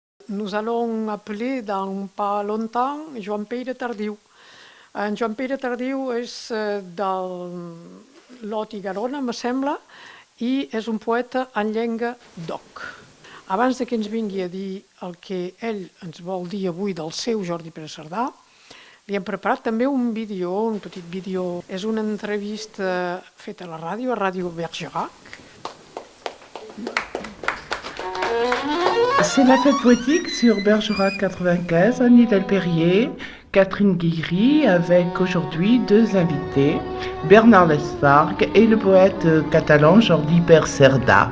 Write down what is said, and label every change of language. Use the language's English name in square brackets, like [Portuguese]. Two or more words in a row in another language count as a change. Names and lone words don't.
[French] nous allons appeler dans pas longtemps Joan Pere Tardiu. [Catalan] En Joan Pere Tardiu és del Lot i Garona, me sembla, i és un poeta en llengua d'oc. Abans de que ens vingui a dir el que ell ens vol dir avui del seu Jordi Pere Cerdà, li hem preparat també un vídeo, un petit vídeo. És una entrevista feta a la ràdio, a Ràdio Bergerac. [French] C'est la fête poétique sur Bergerac 95, Annie Delperrier, Catherine Guigry, avec aujourd'hui deux invités, Bernard Lesfargue et le poète catalan Jordi Pere Cerdà.